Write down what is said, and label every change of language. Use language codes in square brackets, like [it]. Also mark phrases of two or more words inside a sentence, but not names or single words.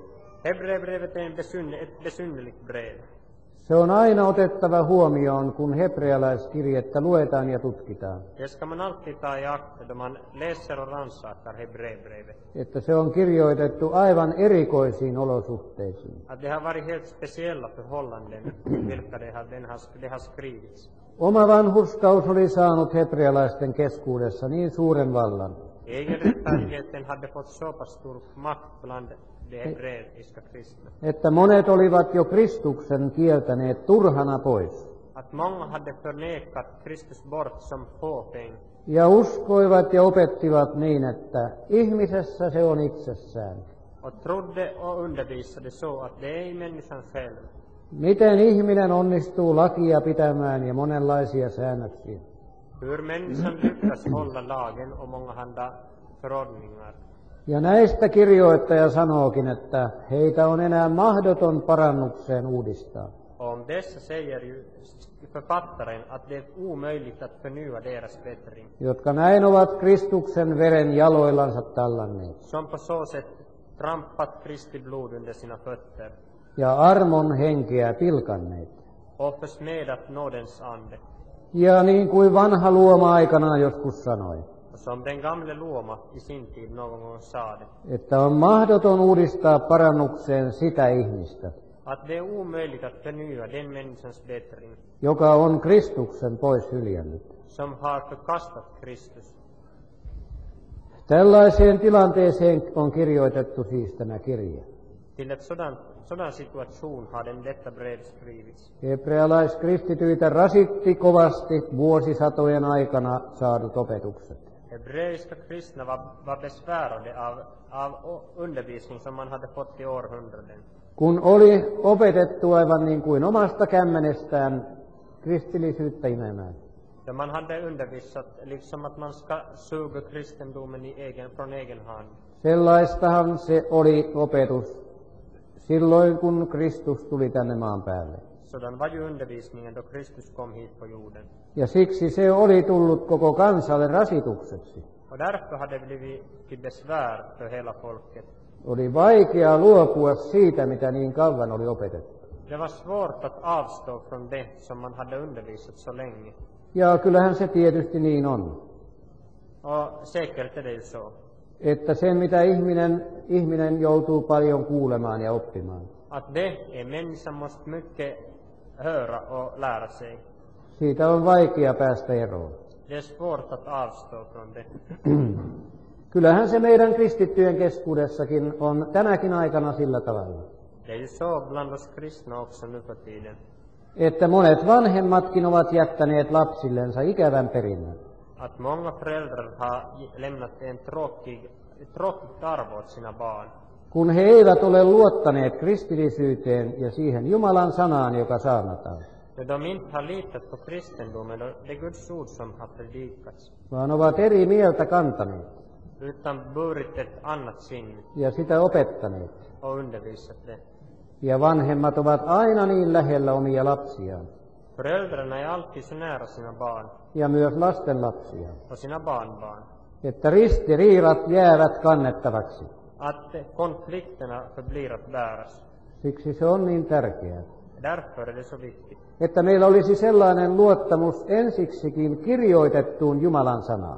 [sv] Hebreerbrevet är ett besynnerligt brev. [fi] Se on aina otettava huomioon, kun hebrealaiskirjettä luetaan ja tutkitaan, [sv] Det ska man alltid ta i akt då man läser och rannsakar Hebreerbrevet. [fi] että se on kirjoitettu aivan erikoisiin olosuhteisiin. [sv] Att det har varit helt speciella förhållanden vilka det har skrivits. [fi] Oma vanhurskaus oli saanut hebrealaisten keskuudessa niin suuren vallan, [sv] Egenrättfärdigheten hade fått så pass stor makt bland de hebreiska kristna. [fi] että monet olivat jo Kristuksen kieltäneet turhana pois [sv] Att många hade förnekat Kristus bort som fåfäng [fi] ja uskoivat ja opettivat niin, että ihmisessä se on itsessään. [sv] och trodde och undervisade så att det är människan själv. [fi] Miten ihminen onnistuu lakia pitämään ja monenlaisia säännöksiä? [sv] Hur människan lyckas hålla lagen och mångahanda förordningar. [fi] Ja näistä kirjoittaja sanookin, että heitä on enää mahdoton parannukseen uudistaa. [sv] Om dessa säger ju författaren att det är omöjligt att förnya deras bättring. [fi] Jotka näin ovat Kristuksen veren jaloillansa tallanneet [sv] Som på så sätt trampat Kristi blod under sina fötter [fi] ja armon henkeä pilkanneet. [sv] och försmädat nådens ande. [fi] Ja niin kuin vanha luoma aikanaan joskus sanoi, [sv] Och som den gamle Luoma i sin tid någon gång sade, [fi] että on mahdoton uudistaa parannukseen sitä ihmistä, [sv] att det är omöjligt att förnya den människans bättring [fi] joka on Kristuksen pois hyljännyt. [sv] som har förkastat Kristus. [fi] Tällaiseen tilanteeseen on kirjoitettu siis tämä kirje. [sv] Till ett sådan situation har detta brev skrivits. [fi] Hebrealaiskristityitä rasitti kovasti vuosisatojen aikana saadut opetukset. [sv] Hebreiska kristna var besvärade av undervisning som man hade fått i århundraden. [fi] Kun oli opetettu aivan niin kuin omasta kämmenestään kristillisyyttä imemään. [sv] Ja man hade undervisat liksom att man ska suga kristendomen från egen hand. [fi] Sellaistahan se oli opetus silloin, kun Kristus tuli tänne maan päälle. [sv] Sådan var ju undervisningen då Kristus kom hit på jorden. [fi] Ja siksi se oli tullut koko kansalle rasitukseksi. [sv] Och därför hade det blivit till besvär för hela folket. [fi] Oli vaikea luopua siitä, mitä niin kauan oli opetettu. [sv] Det var svårt att avstå från det som man hade undervisat så länge. [fi] Ja kyllähän se tietysti niin on, [sv] Och säkert är det ju så. [fi] että se mitä ihminen joutuu paljon kuulemaan ja oppimaan, [sv] Att det är människan måste mycket höra och lära sig. [fi] siitä on vaikea päästä eroon. [sv] Det är svårt att avstå från det. [fi] Kyllähän se meidän kristittyjen keskuudessakin on tänäkin aikana sillä tavalla, [sv] Det är ju så bland oss kristna också nu för tiden. [fi] että monet vanhemmatkin ovat jättäneet lapsillensa ikävän perinnön. [sv] Att många föräldrar har lämnat ett tråkigt arv åt sina barn. [fi] Kun he eivät ole luottaneet kristillisyyteen ja siihen Jumalan sanaan, joka saarnataan, [sv] När de inte har litat på kristendomen och det Guds ord som har predikats, [fi] vaan ovat eri mieltä kantaneet [sv] utan burit ett annat sinne [fi] ja sitä opettaneet. [sv] och undervisat det. [fi] Ja vanhemmat ovat aina niin lähellä omia lapsiaan [sv] Föräldrarna är alltid så nära sina barn [fi] ja myös lastenlapsiaan, [sv] och sina barnbarn [fi] että ristiriidat jäävät kannettavaksi. [sv] att konflikterna förblir att bäras. [fi] Siksi se on niin tärkeää, [sv] Därför är det så viktigt [fi] että meillä olisi sellainen luottamus ensiksikin kirjoitettuun Jumalan sanaan,